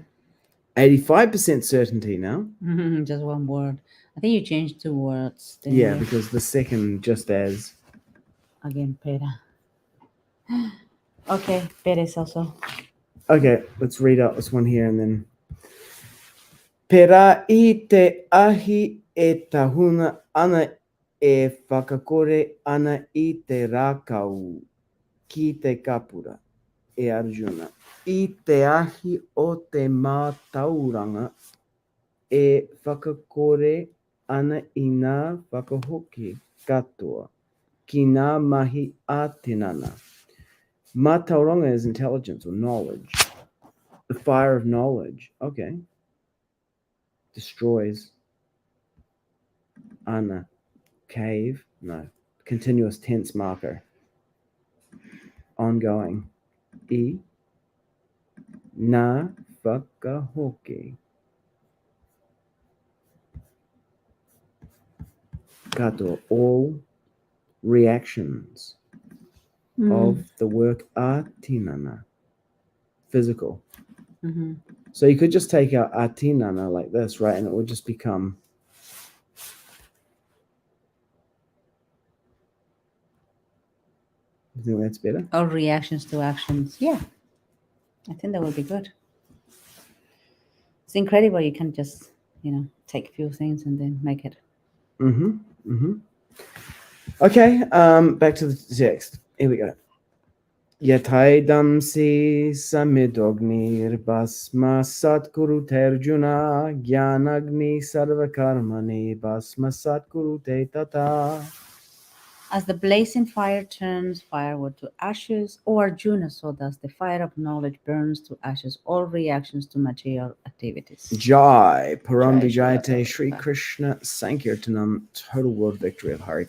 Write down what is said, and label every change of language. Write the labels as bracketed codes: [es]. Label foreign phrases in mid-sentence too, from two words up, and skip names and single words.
[en] 85% certainty now. Just one word. I think you changed 2 words. Yeah, because the second just as. Again, pera. Okay, pera is also. Okay, let's read out this one here and then. [mi] Pera I te ahi e tahuna ana e whakakore ana I te rākau ki te kapura e Arjuna. I te ahi o te mātauranga e whakakore ana I ngā whakahoki katoa ki ngā mahi a tinana. [en] Mātauranga is intelligence or knowledge. The fire of knowledge. Okay. Destroys. Ana. Cave. No. Continuous tense marker. Ongoing. [mi] I. Na whakahoki. Kato. [en] All reactions of the work atinana. Physical. So you could just take out atinana like this, right? And it would just become you think that's better? All reactions to actions. Yeah. I think that would be good. It's incredible. You can just, take a few things and then make it. Okay, back to the text. Here we go. [sa] यथैधांसि समिद्धोऽग्निर्भस्मसात्कुरुतेऽर्जुन ज्ञानाग्निः सर्वकर्माणि भस्मसात्कुरुते तथा. [en] As the blazing fire turns firewood to ashes, O Arjuna, so does the fire of knowledge burns to ashes all reactions to material activities. [sa] जय परम Jai विजयते श्री Krishna. कृष्ण सङ्कीर्तनम्, [en] total world victory of Hare Krishna.